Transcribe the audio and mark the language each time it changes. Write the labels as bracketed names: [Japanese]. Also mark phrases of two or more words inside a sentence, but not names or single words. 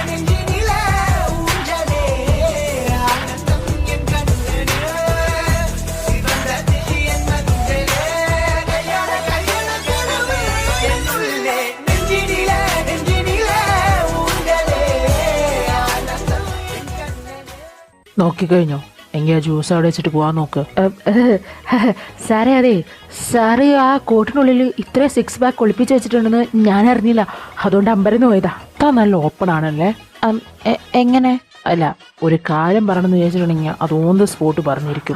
[Tamil] ஊஞ்சலே ஆனந்தம் என் கண்ணிலே சிவந்ததி என் மதுவிலே கையட கருவே என்னுள்ளே நெஞ்சினிலே ஊஞ்சலே ஆனந்தம் என் கண்ணிலே. [Malayalam] നോക്കിക്കഴിഞ്ഞോ? എങ്കിൽ ആ ജ്യൂസ് അവിടെ വെച്ചിട്ട് പോവാൻ നോക്ക്. സാറേ, അതെ സാറ് ആ കോട്ടിനുള്ളിൽ ഇത്ര 6 പാക്ക് ഒളിപ്പിച്ച് വെച്ചിട്ടുണ്ടെന്ന് ഞാൻ അറിഞ്ഞില്ല. അതുകൊണ്ട് അമ്പരന്ന് പോയതാ. താൻ നല്ല ഓപ്പൺ ആണല്ലേ. എങ്ങനെ? അല്ല, ഒരു കാര്യം പറയണമെന്ന് വിചാരിച്ചിട്ടുണ്ടെങ്കിൽ അത് [English] on the spot [Malayalam] പറഞ്ഞിരിക്കും.